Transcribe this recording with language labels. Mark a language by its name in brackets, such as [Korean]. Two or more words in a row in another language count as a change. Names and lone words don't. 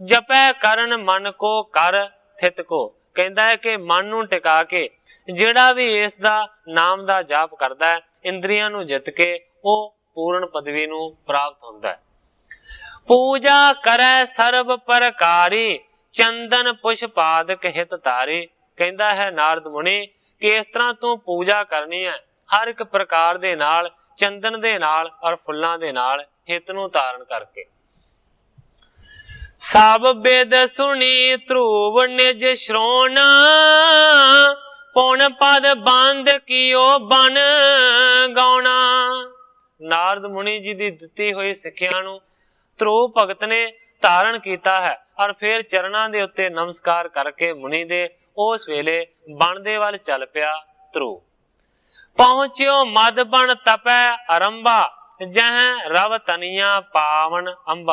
[Braj] जपै करन मन को कर थित [Punjabi] ਕੋ ਕਹਿਤਾ ਹੈ ਕਿ ਮਨ ਨੂੰ ਟਿਕਾ ਕੇ ਜਿਹੜਾ ਭੀ ਇਸ ਦਾ ਨਾਮ ਦਾ ਜਾਪ ਕਰਦਾ ਹੈ, ਇੰਦਰੀਆਂ ਨੂੰ ਜਿੱਤ ਕੇ ਵੋ ਪੂਰਨ ਪਦਵੀ ਨੂੰ ਪ੍ਰਾਪਤ ਹੁੰਦਾ ਹੈ। [Braj] पूजा करे सर्व प्रकारी, चंदन पुष्पादक हित तारी। [Punjabi] ਕਹਿਤਾ ਹੈ ਨਾਰਦ ਮੁਨੀ ਕਿ ਇਸ ਤਰ੍ਹਾਂ ਤੂ ਪੂਜਾ ਕਰਨੀ ਹੈ ਹਰ ਏਕ ਪ੍ਰਕਾਰ ਦੇ ਨਾਲ, ਚੰਦਨ ਦੇ ਨਾਲ ਔਰ ਫੁੱਲਾਂ ਦੇ ਨਾਲ, ਹਿਤ ਨੂੰ ਧਾਰਨ ਕਰਕੇ। [Braj] सब वेद सुनी ध्रुव निज श्रोण, पुन पद बंद कियो बन गौना। [Punjabi] ਨਾਰਦ ਮੁਨੀ ਜੀ ਦੀ ਦਿੱਤੀ ਹੋਈ ਸਿੱਖਿਆ ਨੂੰ ਧ੍ਰੂ ਭਗਤ ਨੇ ਧਾਰਨ ਕੀਤਾ ਹੈ ਔਰ ਫਿਰ ਚਰਨਾਂ ਦੇ ਉੱਤੇ ਨਮਸਕਾਰ ਕਰਕੇ ਮੁਨੀ ਦੇ ਉਸ ਵੇਲੇ ਬਨ ਦੇ ਵੱਲ ਚੱਲ ਪਿਆ ਧ੍ਰੂ। [Braj] पहुंचियो मद बन तपै अरंबा, जह रव तनिया पावन अंबा।